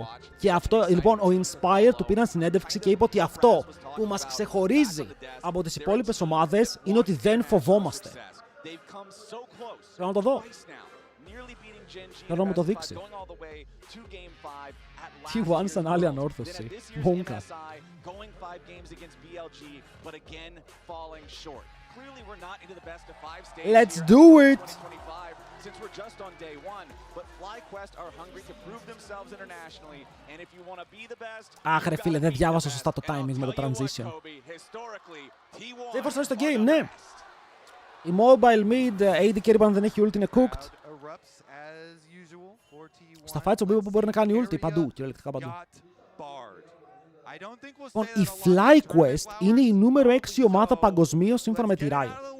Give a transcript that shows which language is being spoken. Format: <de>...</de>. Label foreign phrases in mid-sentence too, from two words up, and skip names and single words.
<el>Και αυτό, λοιπόν, ο Inspire του πήραν συνέντευξη και είπε ότι αυτό που μας ξεχωρίζει από τις υπόλοιπες ομάδες είναι ότι δεν φοβόμαστε. Θέλω να το δω. Θέλω να μου το δείξει. T1 σαν άλλη ανόρθωση. Μόνκα.</el> <en>Let's do it! Since we're just on day one, but FlyQuest are hungry to prove themselves internationally, and if you want to be the best...</en> <el>Αχ ρε φίλε, δεν διάβασα σωστά το timing με το transition. Δεν φορσάρει στο game, ναι! Η</el> <en>mobile mid, AD carry</en> <el>πάνω δεν έχει ult, είναι cooked. Στα fights ο Bebo που μπορεί να κάνει ulti παντού, κυριολεκτικά παντού. Λοιπόν, η FlyQuest είναι η νούμερο 6 ομάδα παγκοσμίως σύμφωνα με τη Riot.</el>